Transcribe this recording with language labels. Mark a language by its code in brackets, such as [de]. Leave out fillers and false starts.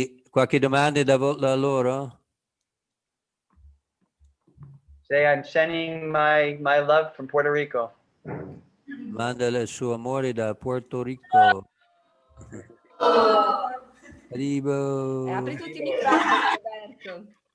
[it] Qualche domanda da loro? [en] Say, I'm sending my love from Puerto Rico. [it] Manda il suo amore da Puerto Rico. Arrivo. Apri tutti i microfoni, Roberto.